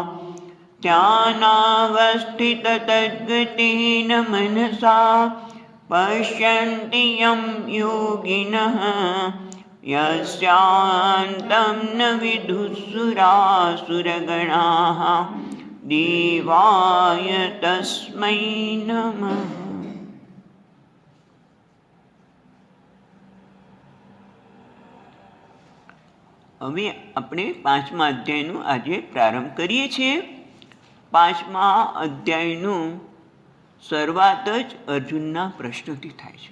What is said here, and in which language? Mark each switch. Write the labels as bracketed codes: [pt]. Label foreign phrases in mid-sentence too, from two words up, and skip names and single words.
[sa] ध्यानावस्थिततद्गतेन मनसा पश्यन्ति यं योगिनः यस्यान्तं न विदुःसुरासुरगणाः देवाय तस्मै नमः। [gu] હવે આપણે પાંચમા અધ્યાયનું આજે પ્રારંભ કરીએ છીએ। પાંચમા અધ્યાયનું શરૂઆત જ અર્જુનના પ્રશ્નથી થાય છે।